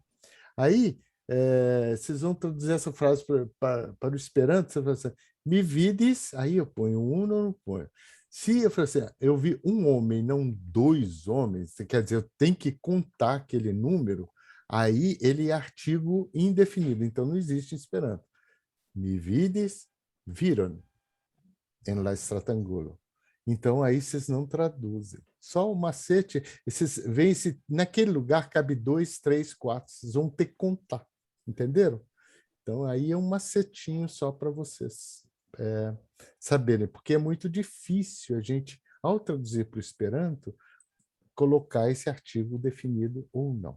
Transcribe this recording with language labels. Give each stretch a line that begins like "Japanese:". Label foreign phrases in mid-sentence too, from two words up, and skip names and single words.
Portuguese: Aí, vocês vão traduzir essa frase para o Esperanto, você fala assim,
Esperanto: me vides,
Portuguese: aí eu ponho um ou não ponho. Se eu falar assim, eu vi um homem, não dois homens, quer dizer, eu tenho que contar aquele número, aí ele é artigo indefinido, então não existe em Esperanto.
Esperanto: Mi vides, viron, en la stratangulo.
Portuguese: Então aí vocês não traduzem. Só o macete, vocês veem se naquele lugar cabe 2, 3, 4, vocês vão ter que contar, entenderam? Então aí é um macetinho só para vocês saberem, porque é muito difícil a gente, ao traduzir para o Esperanto, colocar esse artigo definido ou não.